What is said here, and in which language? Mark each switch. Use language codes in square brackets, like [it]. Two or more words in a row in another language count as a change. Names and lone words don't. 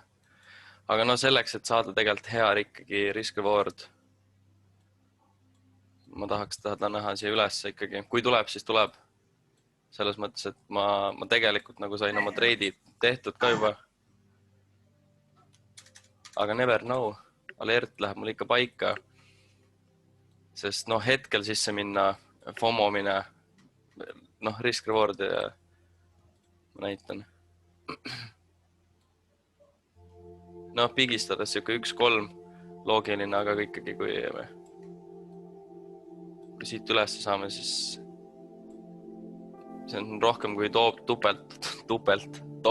[et] Aga selleks, et saada tegelikult hea ikkagi risk-reward, ma tahaks tahada näha siia üles ikkagi. Kui tuleb, siis tuleb. Selles mõttes, et ma tegelikult nagu sain oma treidid tehtud ka juba. [en] Aga never know. [et] Alert läheb mul ikka paika. Sest hetkel sisse minna, FOMO mine, risk-reward ja ma näitan. Pigistades siuke 1-3 loogiline, aga ikkagi kui siit üles saame, siis see on rohkem kui topelt.